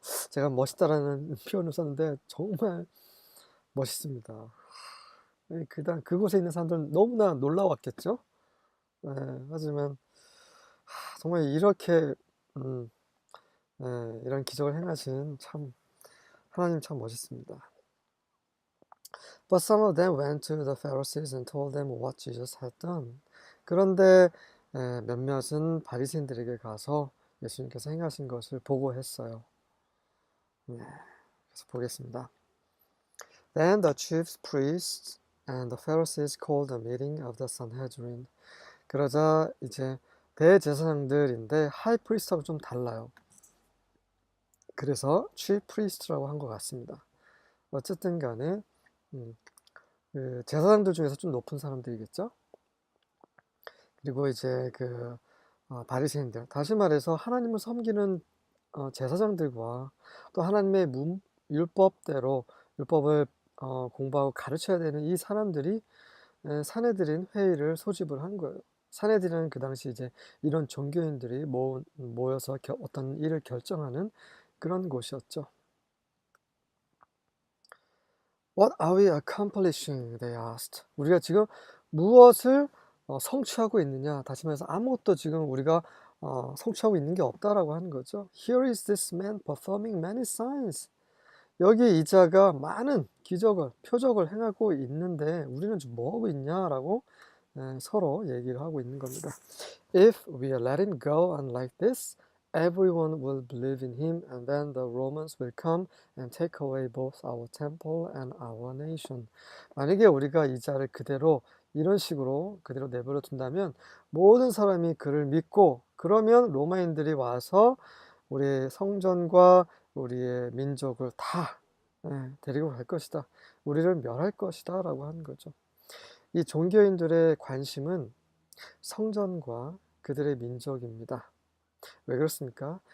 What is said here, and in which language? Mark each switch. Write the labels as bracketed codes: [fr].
[ko] 제가 멋있다라는 표현을 썼는데 정말 멋있습니다. 그곳에 있는 사람들은 너무나 놀라웠겠죠? 하지만 정말 이렇게 이런 기적을 행하신 하나님 참 멋있습니다. [en] But some of them went to the Pharisees and told them what Jesus had done. [ko] 그런데 몇몇은 바리새인들에게 가서 예수님께서 행하신 것을 보고했어요. 그래서 보겠습니다. [en] Then the chief priests and the Pharisees called a meeting of the Sanhedrin. [ko] 그러자 이제 대제사장들인데 하이 프리스트하고 좀 달라요. 그래서 chief priest라고 한 것 같습니다. 어쨌든 간에 그 제사장들 중에서 좀 높은 사람들이겠죠. 그리고 이제 바리새인들, 다시 말해서 하나님을 섬기는 제사장들과 또 하나님의 율법을 공부하고 가르쳐야 되는 이 사람들이 산헤드린 회의를 소집을 한 거예요. 산헤드린은 그 당시 이제 이런 종교인들이 모여서 어떤 일을 결정하는 그런 곳이었죠. [en] What are we accomplishing? They asked. [ko] 우리가 지금 무엇을 성취하고 있느냐? 다시 말해서 아무것도 지금 우리가 성취하고 있는 게 없다라고 하는 거죠. [en] Here is this man performing many signs. [ko] 여기 이 자가 많은 기적을, 표적을 행하고 있는데 우리는 지금 뭐 하고 있냐라고 서로 얘기를 하고 있는 겁니다. [en] If we let him go on like this, everyone will believe in him, and then the Romans will come and take away both our temple and our nation. [ko] 만약에 우리가 이 자를 그대로 이런 식으로 그대로 내버려 둔다면 모든 사람이 그를 믿고 그러면 로마인들이 와서 우리의 성전과 우리의 민족을 다 데리고 갈 것이다. 우리를 멸할 것이다 라고 하는 거죠. 이 종교인들의 관심은 성전과 그들의 민족입니다. 왜 그렇습니까?